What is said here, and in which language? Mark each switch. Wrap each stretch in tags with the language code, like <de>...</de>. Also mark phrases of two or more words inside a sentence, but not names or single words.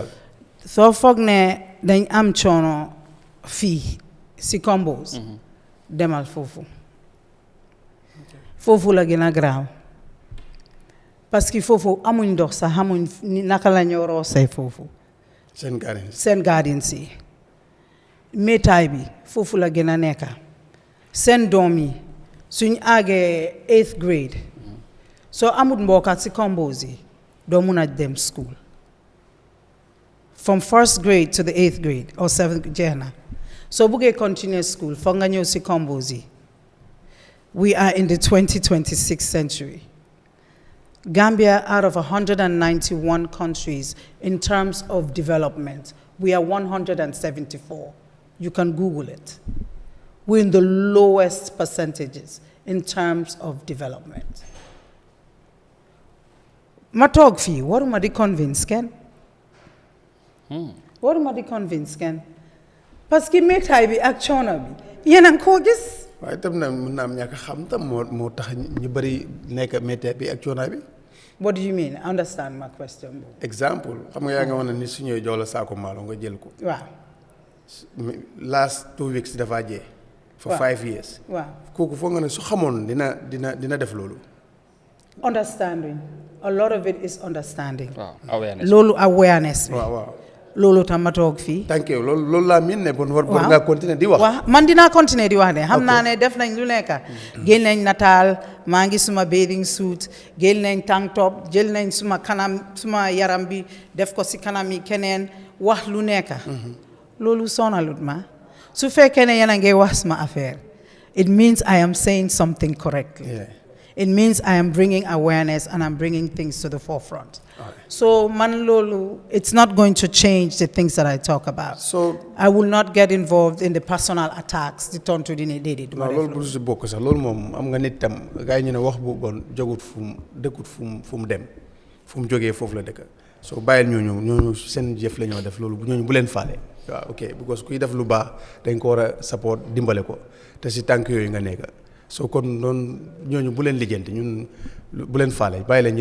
<wo>soo foog ne dañ am coono fii si combos demal foofu la gën a graaw</wo> <fr>parce que</fr> <wo>foofu amuñ ndox sax amuñ naka la ñoo roosee foofu seen gardens yi métaay bi foofu la gën a nekka seen doom yi suñ àggee</wo> <en>8th grade</en> <wo>soo amul mbokkat si combos yi doo mun a dem school</wo> <en>from 1st grade to the 8th grade or 7th</en> <wo>jeex na soo buggee continuer school foog nga ñëw si combos yi</wo> <en>we are in the 2026th century. Gambia, out of 191 countries in terms of development, we are 174. You can Google it. We're in the lowest percentages in terms of development.</en> <wo>Matog fi, what am I convinced, Ken?</wo> <en>What am I convinced, Ken?</en> <fr>Parce que</fr> <wo>métier bi ak coono bi yéen a ngi koo gis. waaye itam nag mën naa am ñàkk xam tam moo tax ñu bëri nekk métier bi ak coono bi.</wo> <en>What do you mean? Understand my question.</en> <wo>Exemple xam nga yaa nga wax ne ni su ñëwee jox la saako maalo nga jël ko. Waaw.</wo> <en>last 2 weeks</en> <wo>dafa jee.</wo> <en>for 5 years.</en> <wo>Waaw. kooku foog nga ne su xamoon dina def loolu.</wo> <en>Understanding. A lot of it is understanding. Wow. Awareness.</en> <wo>Loolu awareness. waaw. Loolu tam ma toog fii.</wo> <en>thank you</en> <wo>loolu laa miin ne bon war ngaa continuer di wax. waaw man dinaa continuer di wax de xam naa ne def nañ lu nekk. génn nañ nataal maa ngi suma</wo> <en>bathing suit</en> <wo>génn nañ</wo> <en>tank top</en> <wo>jël nañ suma kanam suma yaram bi def ko si kanam yi keneen wax lu nekk. loolu sonalut ma su fekkee ne yéen a ngi wax suma affaire</wo> <en>it means I am saying something correctly. Yeah. It means I am bringing awareness and I'm bringing things to the forefront. So, Manlolu, it's not going to change the things that I talk about. So, I will not get involved in the personal attacks. The turn to the needed. No,</en> <wo>loolu bu si bokk sax loolu moom am nga nit tam gars yi ñu ne wax bu bon jógut fu mu dëkkut fu mu dem fu mu jógee foofu la dëkk so bàyyil ñooñu seen jëf la ñoo def loolu ñooñu bu leen faale waaw</wo> <en>ok because</en> <wo>kuy def lu baax dañ ko war a support dimbale ko te si tànk yooyu nga nekk so kon noonu ñooñu bu leen lijjanti ñun bu leen faale bàyyi leen ñu</wo>